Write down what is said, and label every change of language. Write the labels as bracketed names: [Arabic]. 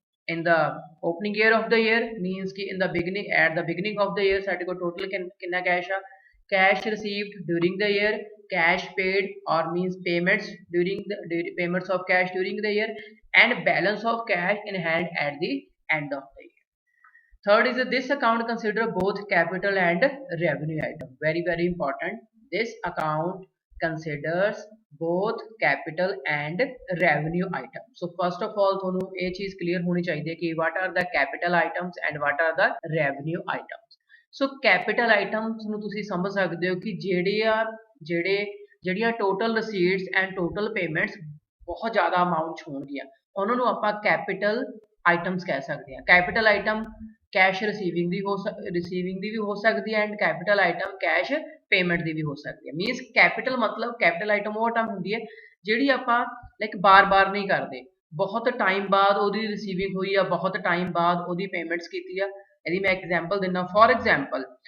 [English] in the opening year of the year means कि in the beginning of the year [Punjabi] ਸਾਡੇ ਕੋਲ total ਕਿੰਨਾ cash ਆ [English] cash received during the year cash paid or means payments during the payments of cash during the year and balance of cash in hand at the end of the year. Third is this account consider both capital and revenue item. Very important. This account considers both capital and revenue item. So first of all [Punjabi] ਤੁਹਾਨੂੰ ਇਹ ਚੀਜ਼ clear ਹੋਣੀ ਚਾਹੀਦੀ ਹੈ ਕਿ [English] what are the capital items and what are the revenue items. [Punjabi] So capital items ਨੂੰ ਤੁਸੀਂ ਸਮਝ ਸਕਦੇ ਹੋ ਕਿ ਜਿਹੜੀਆਂ ਟੋਟਲ ਰਸੀਟਸ ਐਂਡ ਟੋਟਲ ਪੇਮੈਂਟਸ ਬਹੁਤ ਜ਼ਿਆਦਾ ਅਮਾਉਂਟ 'ਚ ਹੋਣਗੀਆਂ ਉਹਨਾਂ ਨੂੰ ਆਪਾਂ ਕੈਪੀਟਲ ਆਈਟਮਸ ਕਹਿ ਸਕਦੇ ਹਾਂ ਕੈਪੀਟਲ ਆਈਟਮ ਕੈਸ਼ ਰਿਸੀਵਿੰਗ ਦੀ ਵੀ ਹੋ ਸਕਦੀ ਹੈ and capital item cash payment ਦੀ ਵੀ ਹੋ ਸਕਦੀ ਹੈ ਮੀਨਸ ਕੈਪੀਟਲ ਮਤਲਬ ਕੈਪੀਟਲ ਆਈਟਮ ਉਹ ਆਈਟਮ ਹੁੰਦੀ ਹੈ ਜਿਹੜੀ ਆਪਾਂ ਲਾਈਕ ਬਾਰ-ਬਾਰ ਨਹੀਂ ਕਰਦੇ ਬਹੁਤ ਟਾਈਮ ਬਾਅਦ ਉਹਦੀ ਰਿਸੀਵਿੰਗ ਹੋਈ ਆ ਬਹੁਤ ਟਾਈਮ ਬਾਅਦ ਉਹਦੀ ਪੇਮੈਂਟਸ ਕੀਤੀ ਆ [Hindi] यदि मैं एग्जाम्पल देना फॉर एग्जाम्पल